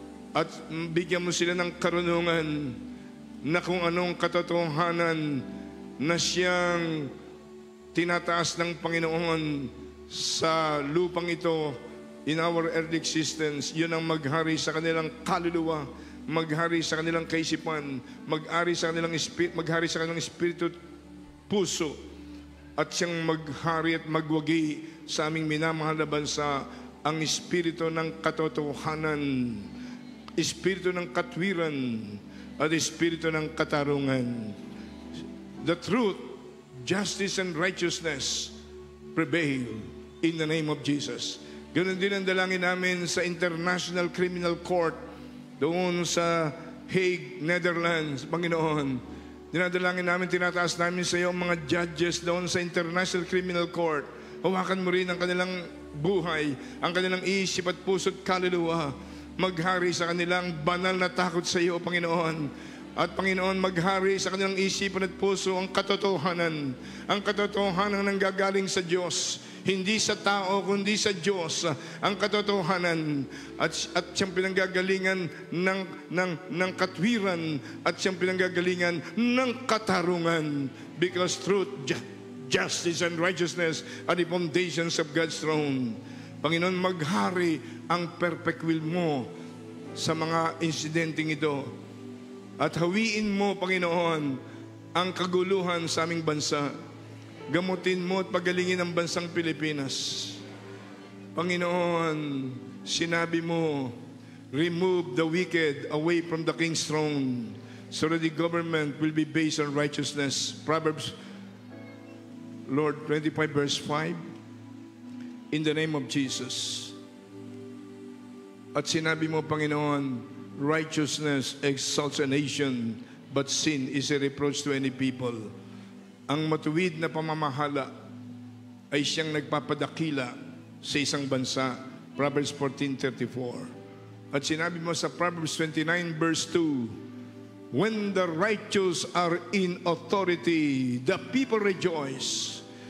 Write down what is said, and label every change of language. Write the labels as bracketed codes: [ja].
[tl] At bigyan mo sila ng karunungan na kung anong katotohanan na siyang tinataas ng Panginoon sa lupang ito [en] in our earthly existence, [tl] yun ang maghari sa kanilang kaluluwa, maghari sa kanilang kaisipan, maghari sa kanilang espiritu at puso, at siyang maghari at magwagi sa aming minamahal na bansa, ang espiritu ng katotohanan, espiritu ng katwiran, at espiritu ng katarungan. [en] The truth, justice, and righteousness prevail in the name of Jesus. [tl] Ganun din ang dalangin namin sa International Criminal Court doon sa Hague, Netherlands, Panginoon. Dinadalangin namin, tinataas namin sa iyo ang mga judges doon sa International Criminal Court. Hawakan mo rin ang kanilang buhay, ang kanilang isip at puso at kaluluwa. Maghari sa kanilang banal na takot sa iyo, Panginoon. At Panginoon, maghari sa kanilang isipan at puso ang katotohanan. Ang katotohanan ng gagaling sa Diyos. Hindi sa tao, kundi sa Diyos ang katotohanan. At siyang pinanggagalingan ng katwiran, at siyang pinanggagalingan ng katarungan. [en] Because truth, justice, and righteousness are the foundations of God's throne. [tl] Panginoon, maghari ang [en] perfect will [tl] mo sa mga insidenteng ito. At hawiin mo, Panginoon, ang kaguluhan sa aming bansa. Gamutin mo at pagalingin ang bansang Pilipinas. [en] Panginoon, [tl] sinabi mo, [en] remove the wicked away from the king's throne, so that the government will be based on righteousness. Proverbs, Lord, 25 verse 5. In the name of Jesus. [tl] At sinabi mo, Panginoon, [en] righteousness exalts a nation, but sin is a reproach to any people. [tl] Ang matuwid na pamamahala ay siyang nagpapadakila sa isang bansa. [en] Proverbs 14:34. [tl] At sinabi mo sa [en] Proverbs 29 verse 2, when the righteous are in authority, the people rejoice.